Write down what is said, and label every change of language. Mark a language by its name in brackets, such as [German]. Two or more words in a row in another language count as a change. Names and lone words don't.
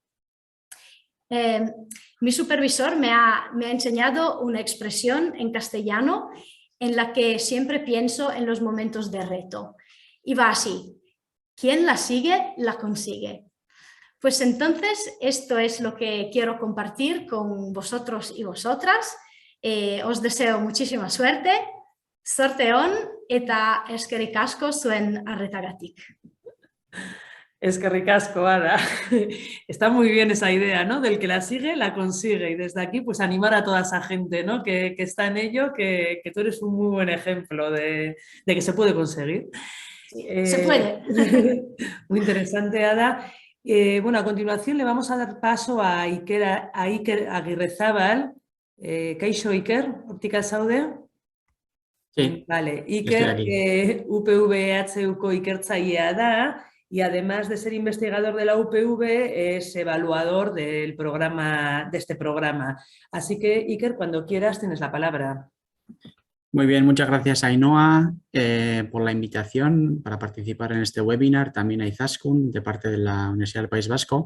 [Spanish] Mi supervisor me ha enseñado una expresión en castellano en la que siempre pienso en los momentos de reto. Y va así: quien la sigue, la consigue. Pues entonces esto es lo que quiero compartir con vosotros y vosotras. Os deseo muchísima suerte. [Basque] Zorte on eta eskerrik asko zuen arretagatik. Eskerrik asko, Ada. [Spanish] Está muy bien esa idea, ¿no? Del que la sigue, la consigue. Y desde aquí, pues animar a toda esa gente, ¿no? Que está en ello, que tú eres un muy buen ejemplo de que se puede conseguir. Sí, se puede. Muy interesante, Ada. Bueno, a continuación le vamos a dar paso a Iker Agirrezábal. [Basque] Kaixo, Iker, Optika zaude? [Spanish] Sí, [Basque] vale. Iker, UPV-EHUko ikertzailea da, [Spanish] y además de ser investigador de la UPV, es evaluador de este programa. Así que, Iker, cuando quieras tienes la palabra. muy bien, muchas gracias a Ainhoa por la invitación para participar en este webinar, también a Izaskun de parte de la Universidad del País Vasco.